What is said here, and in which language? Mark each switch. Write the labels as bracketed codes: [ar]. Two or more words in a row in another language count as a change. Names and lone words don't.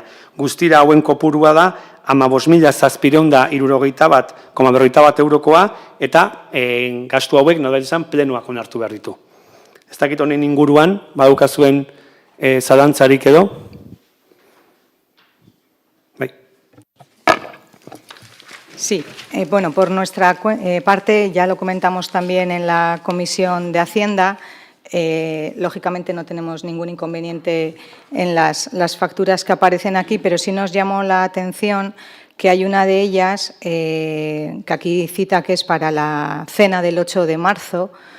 [eu] Guztira hauen kopurua da 15.761,41 eurokoa eta gastu hauek nolabait esan plenoak onartu behar ditu. Ez dakit honen inguruan, badukazuen zalantzarik edo? Bai. [es] Sí, bueno, por nuestra parte, ya lo comentamos también en la Comisión de Hacienda, lógicamente no tenemos ningún inconveniente en las facturas que aparecen aquí, pero sí nos llamó la atención que hay una de ellas, que aquí cita que es para la cena del 8 de marzo,